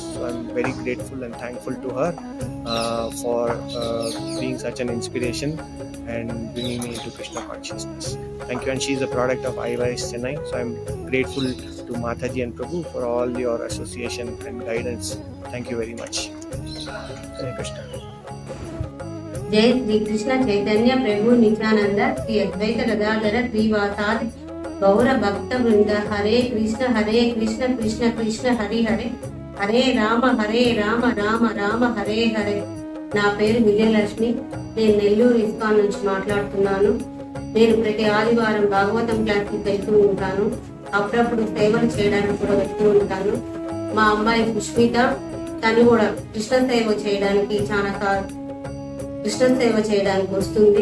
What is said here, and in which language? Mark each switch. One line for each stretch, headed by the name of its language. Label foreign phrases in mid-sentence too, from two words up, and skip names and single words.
English: So I'm very grateful and thankful to her for being such an inspiration and bringing me into Krishna consciousness. Thank you. And she is a product of IYF CHENNAI. So I'm grateful to Mataji and Prabhu for all your association and guidance. Thank you very much. Hare Krishna.
Sanskrit: जय श्री कृष्ण चैतन्य प्रभु नित्यानन्द श्री अद्वैत गदाधर त्रिवासादि गौर भक्त वृन्द हरे कृष्ण कृष्ण कृष्ण हरे हरे हरे राम राम राम हरे हरे.
Telugu: నా పేరు విజయలక్ష్మి. నేను నెల్లూరు ఇస్కాన్ నుంచి మాట్లాడుతున్నాను. నేను ప్రతి ఆదివారం భాగవతం క్లాస్కి వెళ్తూ ఉంటాను. అప్పుడప్పుడు సేవలు చేయడానికి కూడా వెళ్తూ ఉంటాను. మా అమ్మాయి సుష్మిత, తను కూడా కృష్ణ సేవ చేయడానికి వస్తుంది.